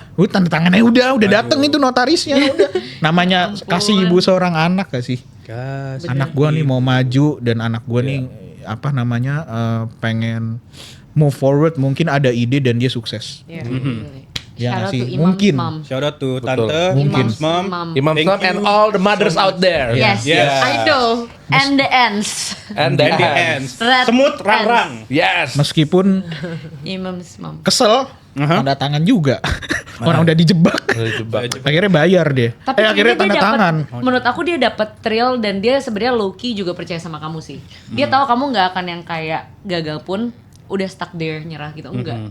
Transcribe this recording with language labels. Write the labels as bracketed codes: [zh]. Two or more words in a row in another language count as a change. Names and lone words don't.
[id] Tanda tangannya udah dateng itu notarisnya udah. Namanya kasih ibu seorang anak gak sih? Anak gua nih mau maju dan anak gua nih pengen [en] move forward, [id] mungkin ada ide dan dia sukses. Ya nggak sih? Mungkin. [en] Shout out to tante, [id] Mungkin. [en] mom. Imam Sam and all the mothers out there. Yes, Yes. I know. And the ends. And the And the hands. hands. Red [id] Semut rang-rang. [en] Yes. [id] Meskipun [en] Imam's mom. [id] kesel, tanda tangan juga. Orang udah dijebak. Akhirnya bayar deh. Tapi Akhirnya kayaknya tanda dia tangan. menurut aku dia dapat thrill dan dia sebenarnya low-key juga percaya sama kamu sih. Dia tahu kamu nggak akan yang kayak gagal pun udah [en] stuck there [id] nyerah gitu, enggak.